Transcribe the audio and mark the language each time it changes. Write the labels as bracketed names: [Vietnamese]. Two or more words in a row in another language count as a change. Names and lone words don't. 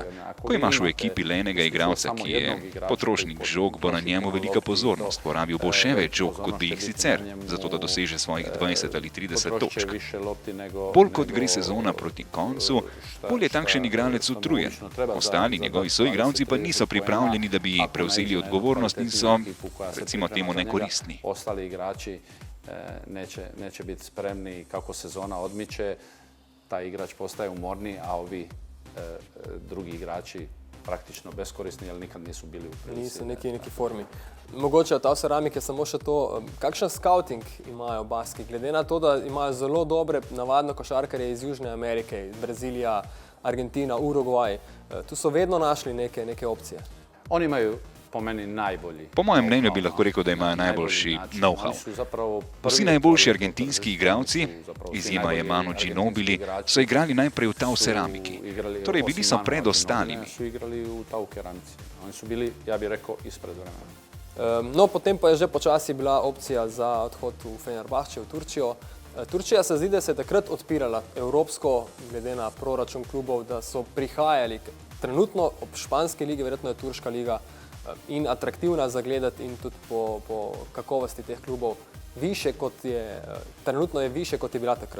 [Slovenian] Ko imaš v ekipi le enega igralca, ki je potrošnik žog, bo na njemu velika pozornost, porabil bo še več žog, kot bi jih sicer, zato da doseže svojih 20 ali 30 točk. Bolj kot gre sezona proti koncu, bolj je takšen igralec utrujen. Ostali njegovi soigralci pa niso pripravljeni, da bi prevzeli odgovornost in so, recimo temu, nekoristni. [Croatian] Ostali igrači neće biti spremni kako sezona odmiče, taj igrač postaje umorni, a ovi drugi igrači praktično beskorisni, jer nikad nisu bili u prilici. Nisu neki formi. [Slovenian] Mogoče od Ceramike samo še to, kakšen scouting imajo Baski, glede na to, da imajo zelo dobre navadno košarkarje iz Južne Amerike, iz Brazilija, Argentina, Urugvaj. Tu so vedno našli neke opcije. Oni imajo po meni najbolji. Po mojem mnenju bi lahko rekel, da imajo najboljši know-how. Vsi najboljši argentinski igralci, izjema je Manu Ginobili, so igrali najprej v Tau Ceramiki. Torej bili so pred ostalimi. So igrali v Tau Keramici. [Croatian] Oni su bili, ja bih rekao, ispred vremena. [Slovenian] No, potem pa je že počasi bila opcija za odhod v Fenerbahče, v Turčijo. Turčija se zdi, da se je takrat odpirala evropsko, glede na proračun klubov, da so prihajali. Trenutno ob španski ligi, verjetno je turška liga in atraktivna za gledati in tudi po kakovosti teh klubov trenutno je više kot je bila takrat.